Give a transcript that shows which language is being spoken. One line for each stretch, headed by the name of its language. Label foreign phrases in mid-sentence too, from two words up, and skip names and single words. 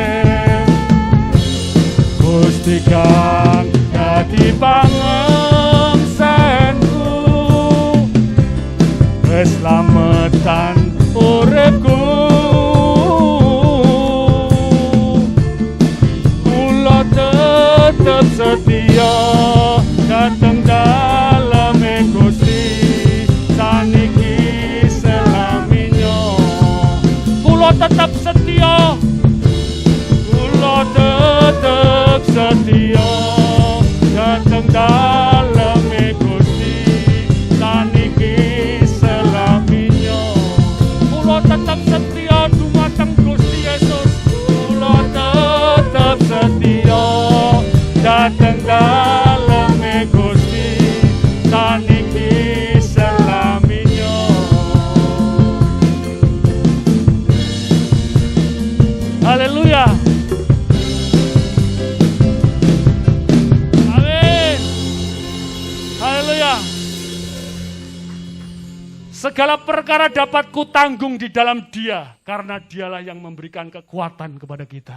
Javanese: Gusti kang dadi pangengsenku, wis slametan uripku. Kula tetep setia dateng daleme Gusti saniki tetap setia, kula tetap setia dateng daleme Gusti saniki selaminya. Kula tetap setia dumateng Gusti Yesus, kula tetap setia dateng daleme Gusti saniki selaminya. Haleluya. Amin. Haleluya.
Indonesian: Segala perkara dapat kutanggung di dalam Dia, karena Dialah yang memberikan kekuatan kepada kita.